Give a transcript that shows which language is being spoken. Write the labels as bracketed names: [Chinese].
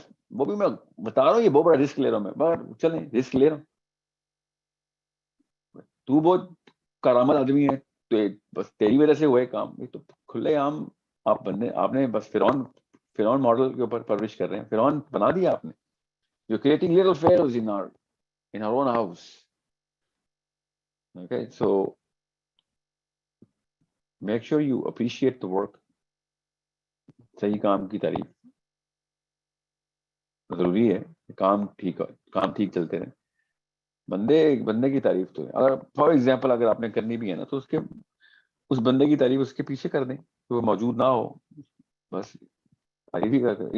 [Urdu] وہ بھی میں بتا رہا ہوں, یہ بہت بڑا رسک لے رہا ہوں میں, مگر چلیں رسک لے رہا ہوں. تو بہت کرامت آدمی ہے, تو بس تیری وجہ سے ہوئے کام. یہ تو کھلے عام آپ نے بس فرعون ماڈل کے اوپر پرورش کر رہے ہیں. فرعون بنا دیا آپ نے. [English] You're creating little pharaohs in our own house. Okay, so make sure you appreciate the work. [Urdu] صحیح کام کی تعریف ضروری ہے, کام ٹھیک چلتے رہے. بندے کی تعریف تو ہے. اگر فار ایگزامپل اگر آپ نے کرنی بھی ہے نا, تو اس بندے کی تعریف اس کے پیچھے کر دیں کہ وہ موجود نہ ہو, بس تعریف ہی کرتے.